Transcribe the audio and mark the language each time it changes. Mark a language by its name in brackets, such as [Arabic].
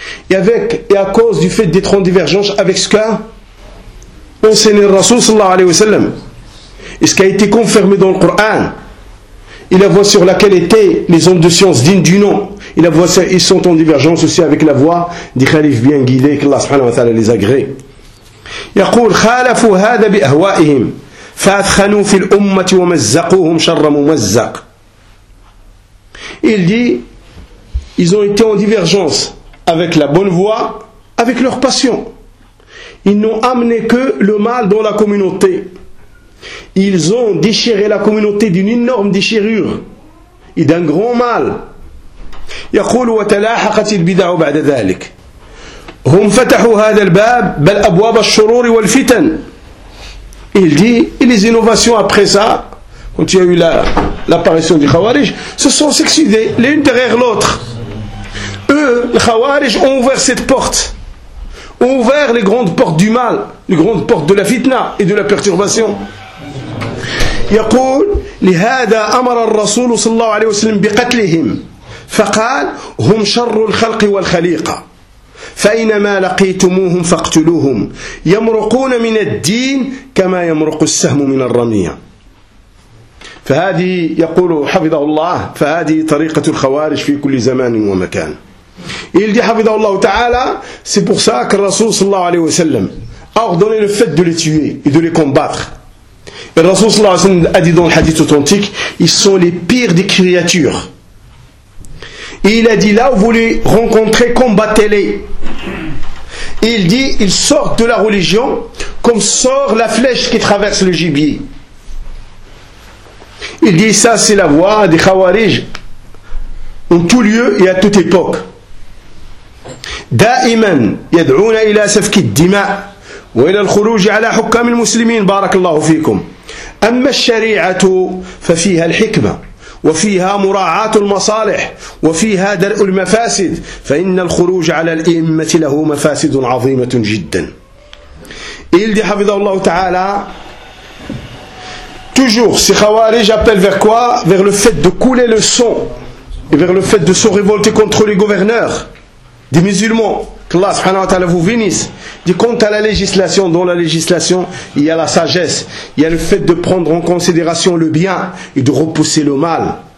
[French] Et à cause du fait d'être en divergence avec ce qu'a enseigné le Rasoul sallallahu alayhi wa sallam, et ce qui a été confirmé dans le Coran, et la voie sur laquelle étaient les hommes de science dignes du nom, et la voie, ils sont en divergence aussi avec la voie des khalifs bien guidés, que Allah subhanahu wa ta'ala les agrée. [Arabic] يقول خالفوا هذا بأهوائهم فأثخنوا في الأمة ومزقوهم شر ممزق. [French] Il dit, ils ont été en divergence avec la bonne voie, avec leur passion. Ils n'ont amené que le mal dans la communauté. Ils ont déchiré la communauté d'une énorme déchirure et d'un grand mal. [Arabic] يقول وتلاحقت البدع بعد ذلك. هم فتحوا هذا الباب بل أبواب الشرور والفتن. [French] Il dit, et les innovations après ça, quand il y a eu l'apparition du Khawarij, se sont succédées l'une derrière l'autre. Eux, les Khawarij, ont ouvert cette porte, ont ouvert les grandes portes du mal, les grandes portes de la fitna et de la perturbation. [Arabic] يقول لهذا أمر الرسول صلى الله عليه وسلم بقتلهم فقال هم شر الخلق والخليقة فإنما لقيتموهم فاقتلوهم يمرقون من الدين كما يمرق السهم من الرمية. فهذه يقول حفظه الله, فهذه طريقة الخوارج في كل زمان ومكان. [French] Il dit حفظه الله تعالى, c'est pour ça que le Rasoul sallallahu alayhi wa sallam a ordonné le fait de les tuer et de les combattre. Le Rasoul sallallahu alayhi wa sallam a dit dans le hadith authentique, ils sont les pires des créatures. Et il a dit, là où vous les rencontrez, combattez-les. Et il dit, ils sortent de la religion comme sort la flèche qui traverse le gibier. Il dit, ça c'est la voie des Khawarij en tout lieu et à toute époque. [Arabic] Daiman yad'ouna ila safki d'dima wa ila al-khuruj ala hukam al-muslimin barakallahu fikum. Amma al-shari'atu fa fiha al-hikma وفيها مراعاة المصالح وفيها درء المفاسد فإن الخروج على الأئمة له مفاسد عظيمة جدا. [French] Il dit حفظه الله تعالى, toujours ces khawarij appellent vers quoi? Vers le fait de couler le sang et vers le fait de se révolter contre les gouverneurs des musulmans, qu'Allah subhanahu wa ta'ala vous bénisse. Dit quant à la législation, dans la législation, il y a la sagesse, il y a le fait de prendre en considération le bien et de repousser le mal.